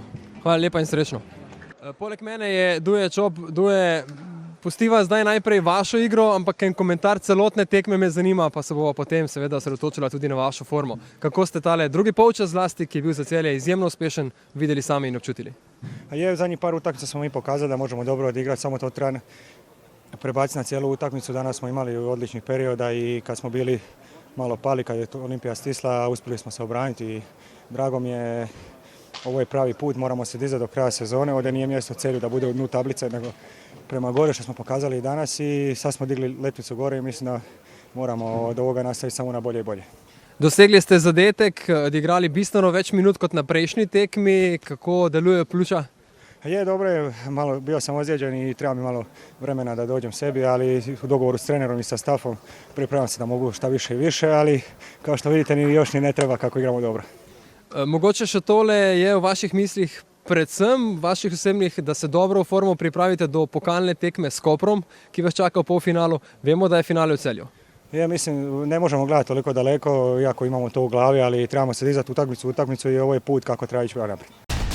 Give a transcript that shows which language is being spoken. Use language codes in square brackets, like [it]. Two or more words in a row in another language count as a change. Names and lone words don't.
[sl] Hvala lepa in srečno. Poleg mene je Duje Čop. Duje, pustiva zdaj najprej vašo igro, ampak en komentar celotne tekme me zanima, pa se bova potem seveda osredotočila tudi na vašo formo. Kako ste tale drugi polčas zlasti, ki je bil za Celje izjemno uspešen, videli sami in občutili? [hr] Je, v zadnjih par utakmica smo mi pokazali da možemo dobro odigrati, samo to treba prebaciti na cijelu utakmicu. Danas smo imali odličnih perioda i kad smo bili malo pali, kad je Olimpija stisla, uspjeli smo se obraniti i drago mi je, ovo je pravi put, moramo se dizati do kraja sezone. Ovdje nije mjesto Celju da bude u dnu tablice, nego prema gore što smo pokazali i danas i sad smo digli letvicu gore i mislim da moramo od ovoga nastaviti samo na bolje i bolje. [sl] Dosegli ste zadetek, odigrali bistveno več minut kot na prejšnji tekmi. Kako deluje pljuča? [hr] Je, dobro je, malo bio sam ozlijeđen i treba mi malo vremena da dođem sebi, ali u dogovoru s trenerom i sa stafom pripremam se da mogu šta više i više, ali kao što vidite ni još ni ne treba kako igramo dobro. [sl] Mogoče še tole je v vaših mislih, predvsem vaših osebnih, da se dobro v formo pripravite do pokalne tekme s Koprom, ki vas čaka v polfinalu. Vemo, da je finale v Celju. [hr] Ja, mislim, ne možemo gledati toliko daleko, iako imamo to u glavi, ali trebamo se dizati utakmicu i ovo je put kako treba ići naprijed.